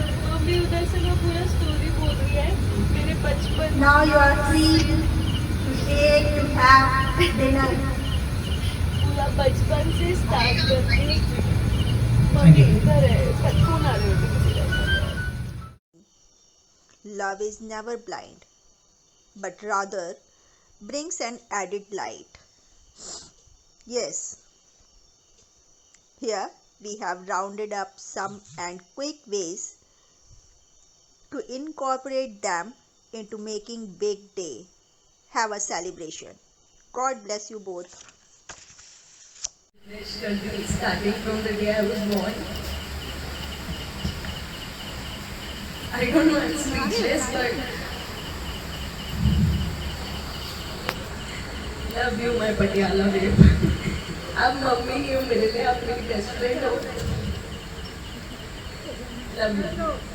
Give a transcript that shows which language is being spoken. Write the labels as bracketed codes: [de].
[hi] Mummy उधर से मैं पूरा स्टोरी बोल रही है मेरे बचपन। [en] Now you are free to take to have dinner. [hi] पूरा बचपन से स्टार्ट करके मम्मी इधर है, कौन आ रहे होते किसी का। [en] Love is never blind, but rather brings an added light. Yes, here we have rounded up some and quick ways to incorporate them into making big day. Have a celebration. God bless you both. Starting from the day I was born. I don't know, I'm speechless, but love you, my Patiala babe. [hi] आप mummy ही हो मेरे लिए, आप मेरी best friend हो। [en] Love you.